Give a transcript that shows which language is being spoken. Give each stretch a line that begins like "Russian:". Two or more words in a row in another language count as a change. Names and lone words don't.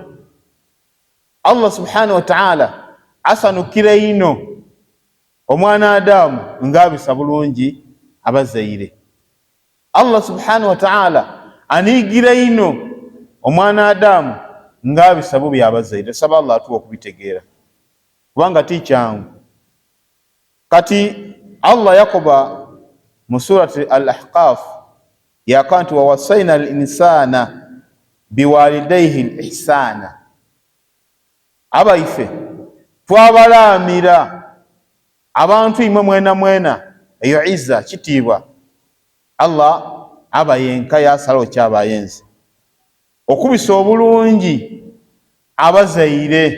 Soga: Allah
Arabic: سبحانه وتعالى
Soga: asanukira ino omwana Adamu ng'abisa bulungi abazaire. Allah
Arabic: سبحانه وتعالى
Soga: aniigira ino omwana Adamu ng'abisa bubi abazaire. Saba Allah atuwa okubitegeera kubanga ti kyangu. Kati Allah yakoba mu surati Al-Ahqaf yakanti
Arabic: ووصينا الإنسان بوالديه إحسانا.
Soga: Abaife twabalamira abantu imwe mwena eyo izza kitiibwa Allah abayenka yasalawo kyabayenzi okubisa obulungi abazaire.